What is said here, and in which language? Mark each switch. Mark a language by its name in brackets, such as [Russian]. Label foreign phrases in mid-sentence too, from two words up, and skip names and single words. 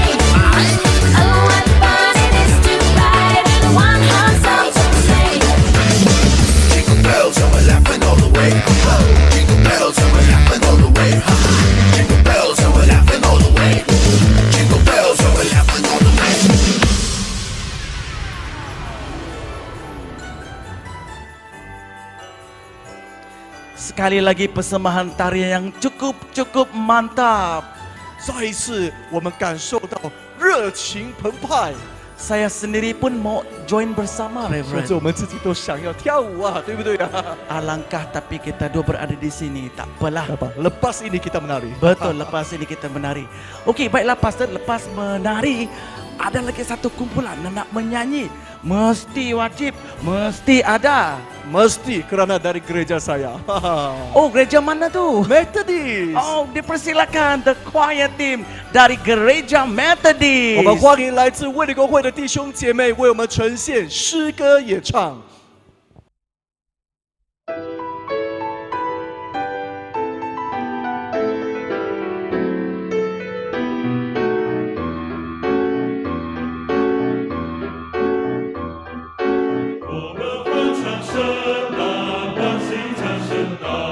[English] Oh, what fun it is to ride in a one-horse open sleigh. Jingle bells and we're laughing all the way. Jingle bells and we're laughing all the way. Jingle bells and we're laughing all the way. Jingle bells and we're laughing all the way. [Malay] Sekali lagi persembahan tarian yang cukup mantap. [Chinese] 再一次，我们感受到热情澎湃， [Malay] Saya sendiri pun mau join bersama [Chinese] 甚 Reverend. 至我们自己都想要跳舞啊，对不对啊？ [Malay] Alangkah tapi kita dua berada di sini. Tak apalah. Apa? Lepas ini kita menari. Betul, lepas ini kita menari. Okey, baiklah Pastor, lepas menari, ada lagi satu kumpulan nak menyanyi. Mesti wajib, mesti ada. Mesti kerana dari gereja saya. Oh, gereja mana tu? Methodist。 Oh, dipersilakan [English] the choir team [Malay] dari gereja [Chinese] 我们 Methodist. 欢迎来自卫理公会的弟兄姐妹为我们呈现诗歌演唱。我们欢唱圣诞，欢喜唱圣诞。